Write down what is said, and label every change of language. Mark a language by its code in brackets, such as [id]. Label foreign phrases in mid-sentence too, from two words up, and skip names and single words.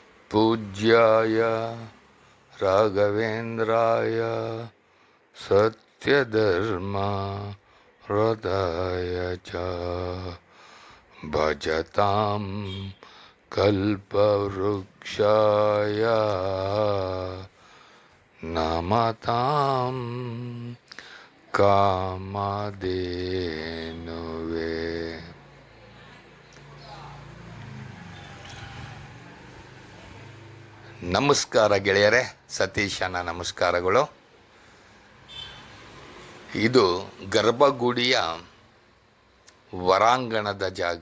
[sa] पूज्याय राघवेन्द्राय सत्यधर्म हृदय च भजतां कल्पवृक्षाय नमतां कामधेनुवे. [kn] ನಮಸ್ಕಾರ ಗೆಳೆಯರೇ, ಸತೀಶನ ನಮಸ್ಕಾರಗಳು. ಇದು ಗರ್ಭಗುಡಿಯ ಹೊರಾಂಗಣದ ಜಾಗ.